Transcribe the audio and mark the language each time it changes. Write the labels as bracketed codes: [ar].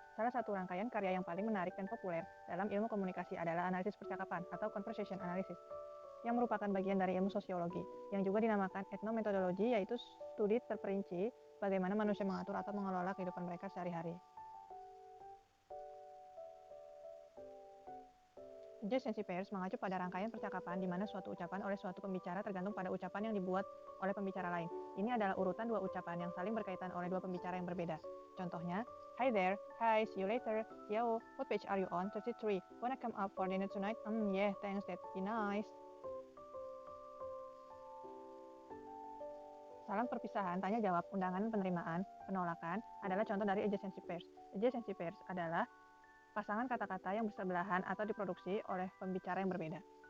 [id] Salah satu rangkaian karya yang paling menarik dan populer dalam ilmu komunikasi adalah analisis percakapan atau conversation analysis, yang merupakan bagian dari ilmu sosiologi, yang juga dinamakan etnometodologi, yaitu studi terperinci bagaimana manusia mengatur atau mengelola kehidupan mereka sehari-hari. Adjacency pairs mengacu pada rangkaian percakapan di mana suatu ucapan oleh suatu pembicara tergantung pada ucapan yang dibuat oleh pembicara lain. Ini adalah urutan 2 ucapan yang saling berkaitan oleh 2 pembicara yang berbeda. [en] Contohnya, hi there, hi, see you later, yo, what page are you on? 33, wanna come up for dinner tonight? Yeah, thanks, that'd be nice. [id] Salam perpisahan, tanya jawab, undangan penerimaan, penolakan adalah contoh dari adjacency pairs. Adjacency pairs adalah pasangan kata-kata yang bersebelahan atau diproduksi oleh pembicara yang berbeda.